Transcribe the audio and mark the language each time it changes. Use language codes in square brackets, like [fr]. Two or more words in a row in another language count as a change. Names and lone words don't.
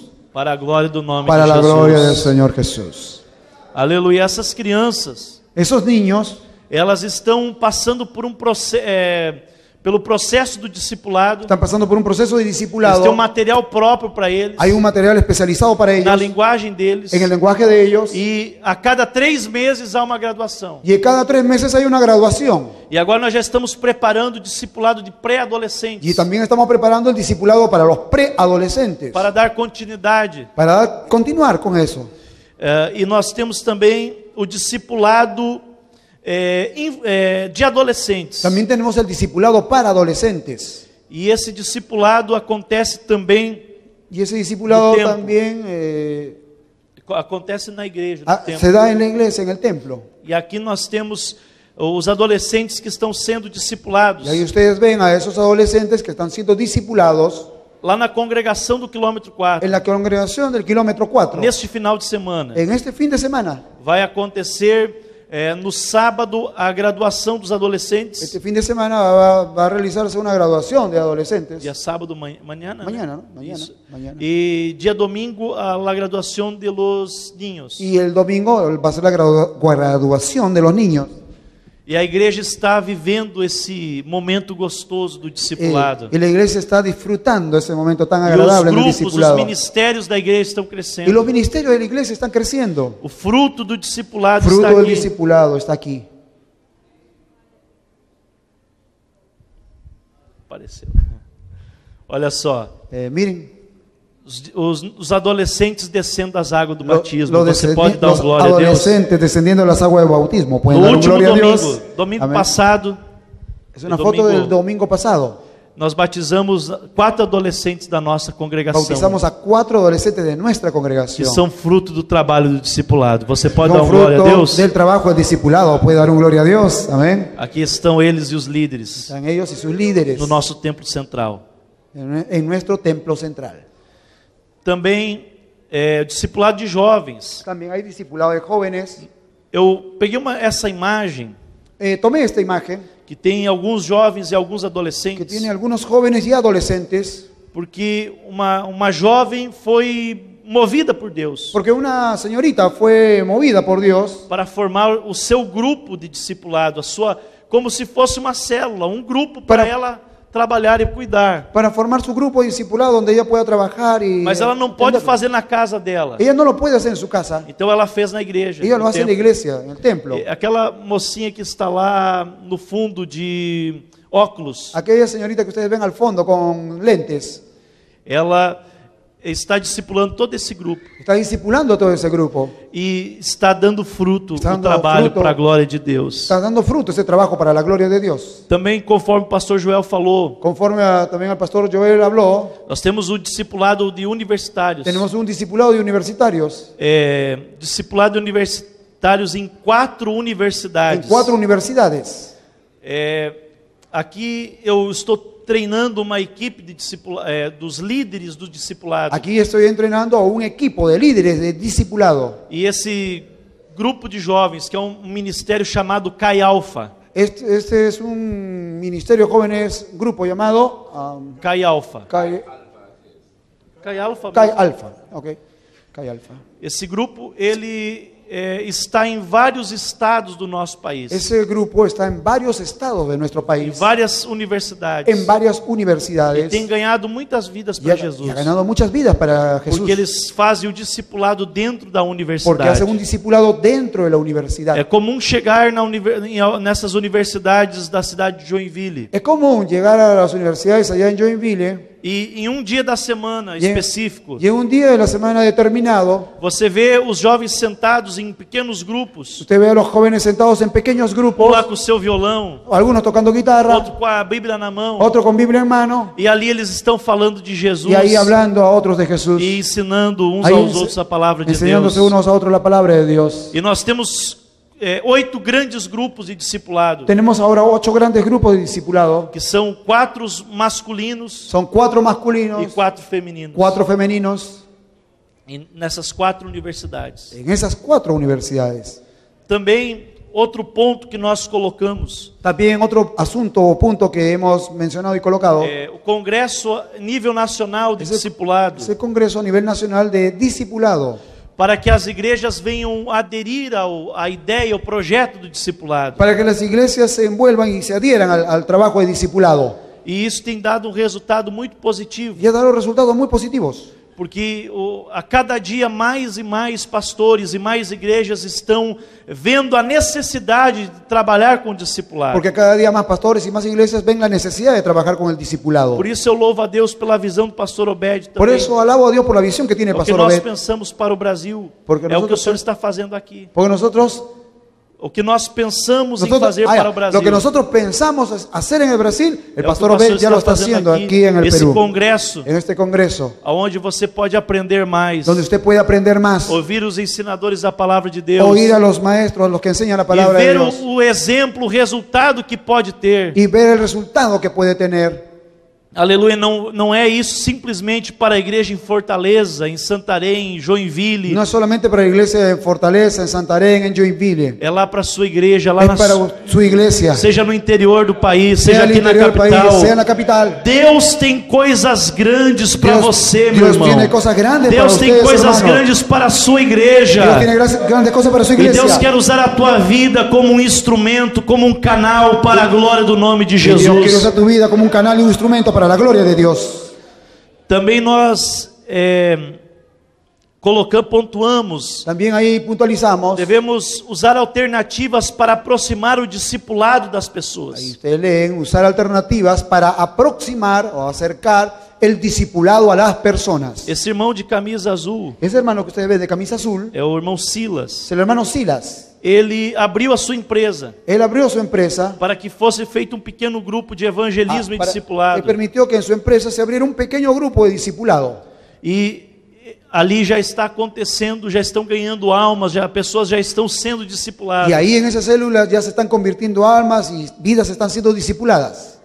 [pt] Para a glória do nome [es] para de la Jesus. gloria del Señor Jesús. [pt] Aleluia. Essas crianças, [es] Esos niños [pt] elas estão passando por um processo, pelo processo do discipulado. [es] están pasando por un proceso de [pt] Eles [es] discipulado. [pt] têm um material próprio para eles, [es] Hay un material especializado para [pt] na [es] ellos, [pt] linguagem deles. [es] en el lenguaje de ellos, [pt] E a cada 3 meses há uma graduação. [es] y cada 3 meses hay una graduación. [pt] E agora nós já estamos preparando o discipulado de pré-adolescentes [es] Y también estamos preparando el discipulado para los preadolescentes, [pt] para dar continuidade. [es] para continuar con eso. [pt] E nós temos também o discipulado de adolescentes. [es] También tenemos el discipulado para adolescentes. [pt] E esse discipulado acontece também, [es] Y ese discipulado El tiempo. también [pt] acontece na igreja, no templo. [es] se da en la iglesia, en el templo. [pt] E aqui nós temos os adolescentes que estão sendo discipulados [es] Y ahí ustedes ven a esos adolescentes que están siendo discipulados [pt] lá na congregação do quilômetro 4. [es] en la congregación del kilómetro 4. [pt] Neste final de semana [es] En este fin de semana, [pt] vai acontecer no sábado a graduação dos adolescentes. [es] este fin de semana va a realizarse una graduación de adolescentes. [pt] Dia sábado mañana, né? [es] Mañana, ¿no? Mañana, [pt] Isso. [es] mañana. [pt] E dia domingo a la graduação [es] de los niños. Y el domingo va a ser la graduación de los niños. [pt] E a igreja está vivendo esse momento gostoso do discipulado. [es] Y la iglesia está disfrutando ese momento tan [pt] E os [es] agradable en el [pt] grupos, os [es] discipulado. [pt] ministérios da igreja estão [es] Y [pt] crescendo. [es] los ministerios de la iglesia están creciendo. [pt] O fruto do discipulado [es] Fruto [pt] está [es] del [pt] aqui. [es] discipulado está aquí. [pt] Apareceu. Olha só, [es] Miren, [pt] os adolescentes descendo das águas do [es] lo- [pt] batismo. [es] lo [pt] Você [es] descendi- [pt] pode dar [es] los [pt] glória a Deus? [es] adolescentes descendiendo las aguas del bautismo. Pueden [pt] No [es] dar un [pt] último [es] gloria a [pt] domingo, [es] Dios. [pt] domingo [es] Amén. [pt] passado, [es] Es una el foto domingo- del domingo pasado. [pt] nós batizamos 4 adolescentes da nossa congregação, [es] Bautizamos a 4 adolescentes de nuestra [pt] que [es] congregación. [pt] são fruto do trabalho do discipulado. Você pode dar [es] Son [pt] glória a [es] fruto [pt] Deus? [es] del trabajo del discipulado. Puede dar un gloria a Dios. Amén. [pt] Aqui estão eles e os líderes [es] Están ellos y sus líderes [pt] no nosso templo central. [es] en nuestro templo central. [pt] Também o discipulado de jovens. [es] También hay discipulado de jóvenes. [pt] Eu peguei essa imagem [es] Tomé esta imagen [pt] que tem alguns jovens e alguns [es] que [pt] adolescentes, [es] tiene algunos jóvenes y adolescentes, [pt] porque uma jovem foi movida por Deus [es] porque una señorita fue movida por Dios [pt] para formar o seu grupo de discipulado, como se fosse uma célula, um grupo para ela trabalhar e cuidar. [es] para formar su grupo de discipulado donde ella pueda trabajar y [pt] Mas ela não pode [es] atender. [pt] fazer na casa dela. [es] Ella no lo puede hacer en su casa, [pt] Então ela fez na igreja. [es] ella [pt] no [es] lo hace en la [pt] templo. [es] iglesia, en el templo. [pt] Aquela mocinha que está lá no fundo de óculos, [es] Aquella señorita que ustedes ven al fondo con lentes, [pt] ela está discipulando todo esse grupo [es] está discipulando a todo ese grupo. [pt] e está dando fruto [es] Está [pt] o [es] dando [pt] trabalho [es] fruto. [pt] para a glória de Deus. [es] Está dando fruto ese trabajo para la gloria de Dios. [pt] Também, conforme o pastor Joel falou, [es] Conforme también al pastor Joel habló, [pt] nós temos o discipulado de universitários. [es] tenemos un discipulado de universitarios [pt] Discipulado de universitários em 4 [es] en [pt] universidades. [es] 4 universidades. [pt] Aqui eu estou treinando uma equipe de dos líderes do discipulado. [es] Aquí estoy entrenando a un equipo de líderes de discipulado. [pt] E esse grupo de jovens, que é um ministério chamado Kai Alpha. [es] Este es un ministerio de jóvenes, grupo llamado Kai Alpha. Kai Kai Alpha. Alpha. Okay. Kai Alpha. [pt] Esse grupo, ele está em vários estados do nosso país. [es] Ese grupo está en varios estados de nuestro [pt] Em [es] país, [pt] várias universidades. [es] en varias [pt] E [es] universidades, [pt] tem ganhado muitas vidas [es] y [pt] para [es] ha [pt] Jesus. [es] ganado muchas vidas para Jesús, [pt] Porque eles fazem o discipulado dentro da [es] porque [pt] universidade. [es] hacen un discipulado dentro de la universidad. [pt] É comum chegar nessas universidades da cidade de Joinville [es] Es común llegar a las universidades allá en Joinville [pt] e em um dia da semana [es] y [pt] específico [es] y en un día de la semana determinado [pt] você vê os jovens sentados em pequenos grupos, [es] usted ve a los jóvenes sentados en pequeños [pt] um [es] grupos, [pt] lá com o seu violão, [es] algunos tocando guitarra, [pt] outro com a Bíblia na mão, [es] otro con Biblia en mano, [pt] e ali eles estão falando de Jesus [es] y ahí hablando a otros de Jesús, [pt] e ensinando uns [es] Ahí [pt] aos outros a palavra de Deus. [es] enseñándose unos a otros la palabra de Dios. [pt] E nós temos 8 grandes grupos de discipulado, [es] Tenemos ahora 8 grandes grupos de discipulado. [pt] que são 4 masculinos [es] Son 4 [pt] e [es] masculinos, [pt] 4 femininos. [es] 4 femeninos, [pt] E nessas 4 universidades. [es] en esas 4 universidades. [pt] Também outro ponto que nós colocamos [es] También otro asunto o punto que hemos mencionado y colocado, [pt] o Congresso nível nacional de discipulado, [es] ese Congreso a nivel nacional de discipulado, [pt] para que as igrejas venham aderir à ideia, ao projeto do discipulado. [es] para que las iglesias se envuelvan y se adhieran al trabajo de discipulado. [pt] E isso tem dado um resultado muito positivo, [es] Y ha dado resultados muy positivos. [pt] porque a cada dia mais e mais pastores e mais igrejas estão vendo a necessidade de trabalhar com o discipulado. [es] Porque cada día más pastores y más iglesias ven la necesidad de trabajar con el discipulado. [pt] Por isso eu louvo a Deus pela visão do pastor Obed [es] Por [pt] também. [es] eso alabo a Dios por la visión que tiene el [pt] O que [es] pastor [pt] nós [es] Obed. [pt] pensamos para o Brasil [es] Porque [pt] é o que o [es] nosotros- [pt] Senhor está fazendo aqui. [es] Porque nosotros, [pt] O que nós pensamos em fazer ah, para o Brasil. [es] lo que nosotros pensamos hacer en el Brasil, el [pt] é o que [es] pastor [pt] o [es] Obed ya lo está [pt] fazendo [es] haciendo aquí en el [pt] esse [es] Perú. [pt] congresso, [es] En este congreso, [pt] onde você pode aprender mais, [es] donde usted puede aprender más, [pt] ouvir os ensinadores da palavra de Deus, [es] oír a los maestros, a los que enseñan la [pt] e [es] palabra de [pt] ver [es] Dios, [pt] o exemplo, o resultado que pode ter. [es] y ver el resultado que puede tener. [pt] Aleluia, não é isso simplesmente para a igreja em Fortaleza, em Santarém, em Joinville. [es] No es solamente para la iglesia en Fortaleza, en Santarém, en Joinville. [pt] É lá para a sua igreja, lá [es] Es [pt] na [es] para su iglesia, [pt] seja no interior do país, [es] sea [pt] seja [es] al [pt] aqui na [es] interior del [pt] capital. [es] país, sea en la capital. [pt] Deus tem coisas grandes para [es] Dios- [pt] você, meu [es] Dios [pt] irmão. [es] tiene cosas grandes [pt] Deus [es] para [pt] tem [es] ustedes, [pt] coisas [es] hermano. [pt] grandes para a sua [es] Dios [pt] igreja. [es] tiene grandes cosas para su [pt] E Deus [es] iglesia. [pt] quer usar a tua vida como um instrumento, como um canal para a glória do nome de [es] Y Dios quiere [pt] Jesus. [es] usar tu vida como un canal y un instrumento para la gloria de Dios. [pt] Também nós pontuamos, [es] También ahí puntualizamos. [pt] devemos usar alternativas para aproximar o discipulado das [es] Ahí [pt] pessoas. [es] ustedes leen, usar alternativas para aproximar o acercar el discipulado a las personas. [pt] Esse irmão de camisa azul [es] Ese hermano que ustedes ven de camisa azul [pt] é o irmão Silas. [es] es el hermano Silas. [pt] Ele abriu a sua empresa [es] Él abrió su empresa [pt] para que fosse feito um pequeno grupo de evangelismo e [es] para- [pt] discipulado. [es] y permitió que en su empresa se abriera un pequeño grupo de discipulado. [pt] E ali já está acontecendo, já estão ganhando almas, pessoas já estão sendo discipuladas. [es] Y ahí en esas células ya se están convirtiendo almas y vidas están siendo discipuladas.